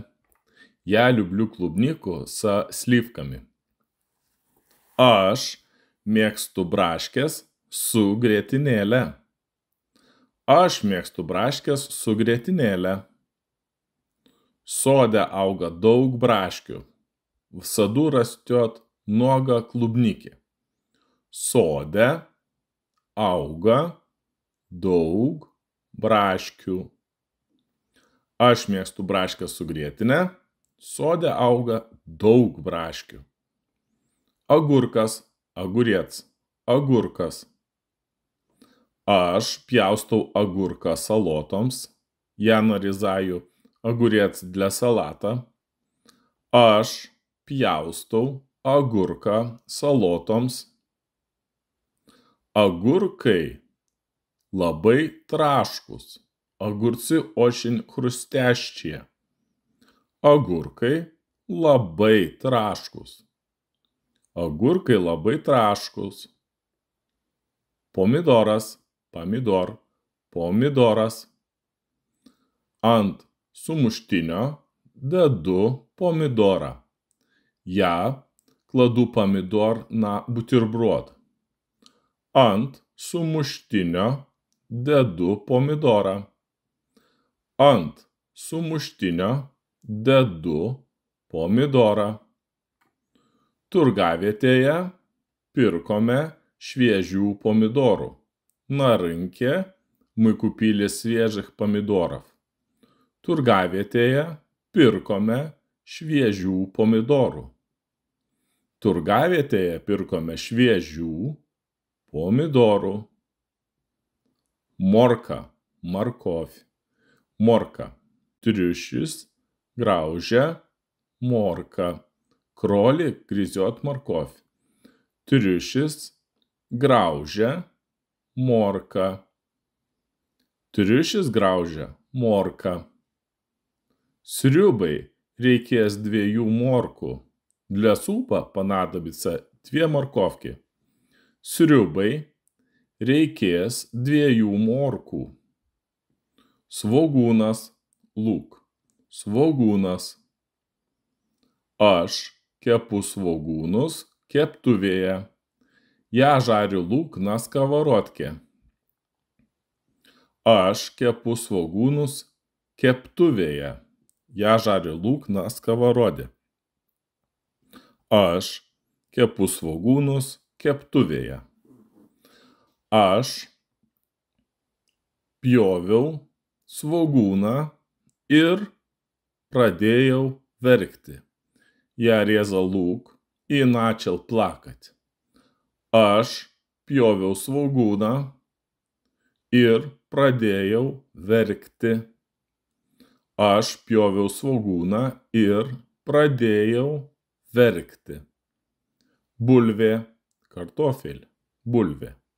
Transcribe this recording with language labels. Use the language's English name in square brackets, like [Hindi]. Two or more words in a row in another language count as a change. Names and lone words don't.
[Russian] Я люблю клубнику со сливками. [Lithuanian] Aš mėgstu braškės su grietinėle. Aš mėgstu braškės su grietinėle. Sode auga daug braškių. [Russian] В саду растет много клубники. [Lithuanian] Sode auga daug braškių. Aš mėgstu braškę su grietine. Sode auga daug braškių. Agurkas, огурец, agurkas. Aš pjaustau agurką salotoms. [Russian] Я нарезаю огурец для салата. [Lithuanian] Aš pjaustau agurką salotoms. Agurkai labai traškūs. [Russian] Огурцы очень хрустящие. [Lithuanian] Agurkai labai traškūs. Agurkai labai traškūs. Pomidoras, pomidor, pomidoras. Ant sumuštinio dedu pomidorą. [Russian] Я кладу помидор на бутерброд. [Lithuanian] Ant sumuštinio dedu pomidorą. Ant sumuštinio dedu pomidorą. Turgavietėje pirkome šviežių pomidorų. [Russian] На рынке мы купили свежих помидоров. [Lithuanian] Turgavietėje pirkome šviežių pomidorų. Turgavietėje pirkome šviežių pomidorų, morka, morkovį, morka, triušis, graužia, morka, krolį, [Russian] грызёт морковь, [Lithuanian] triušis, graužia, morka, triušis graužia, morka. Sriubai reikės 2 morkų. [Russian] Для супа понадобится 2 морковки. [Lithuanian] Sriubai reikės 2 morkų. Svogūnas, lūk, svogūnas. Aš kepu svogūnus keptuvėje. [Russian] Я жарю лук на сковородке. [Lithuanian] Aš kepu svogūnus keptuvėje. [Russian] Я жарю лук на сковороде. [Lithuanian] Aš kepu svogūnus keptuvėje. Aš pjoviau svogūną ir pradėjau verkti. [Russian] Я резал лук и начал плакать. [Lithuanian] Aš pjoviau svogūną ir pradėjau verkti. Aš pjoviau svogūną ir pradėjau verkti. Bulvė, kartofel, bulvė.